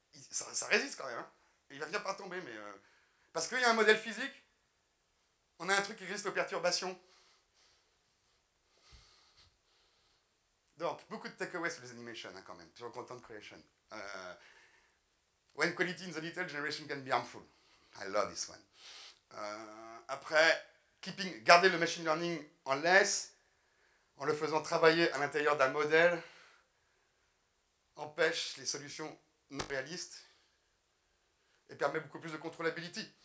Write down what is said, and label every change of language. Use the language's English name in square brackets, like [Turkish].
[French] Ça résiste quand même. Hein. Et il va finir par tomber. Mais, parce qu'il y a un modèle physique, on a un truc qui résiste aux perturbations. Donc, beaucoup de takeaways sur les animations, hein, quand même, sur le content creation. [English] When quality in the detail generation can be harmful. I love this one. [French] Après, garder le machine learning en laisse, en le faisant travailler à l'intérieur d'un modèle, empêche les solutions non réalistes et permet beaucoup plus de contrôlabilité.